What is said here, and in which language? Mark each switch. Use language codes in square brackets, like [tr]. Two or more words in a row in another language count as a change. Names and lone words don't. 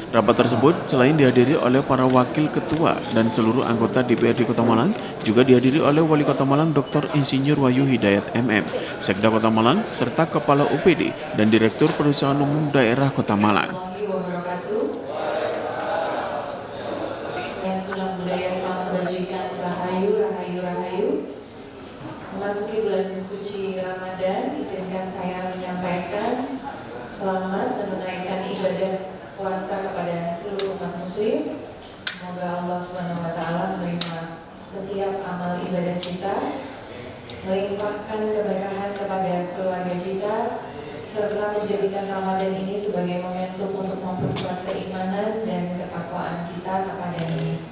[id] Rapat tersebut selain dihadiri oleh para wakil ketua dan seluruh anggota DPRD Kota Malang juga dihadiri oleh Wali Kota Malang Dr. Insinyur Wahyu Hidayat MM, Sekda Kota Malang serta Kepala UPD dan Direktur Perusahaan Umum Daerah Kota Malang. Sunnah budaya salam kebajikan, rahayu, rahayu, rahayu. Memasuki bulan suci Ramadan, izinkan saya menyampaikan selamat menunaikan ibadah puasa kepada seluruh umat muslim. Semoga Allah SWT menerima setiap amal ibadah kita, melimpahkan keberkahan kepada keluarga kita, serta menjadikan Ramadan ini sebagai momentum untuk memperkuat keimanan dan ketakwaan kita kepadanya.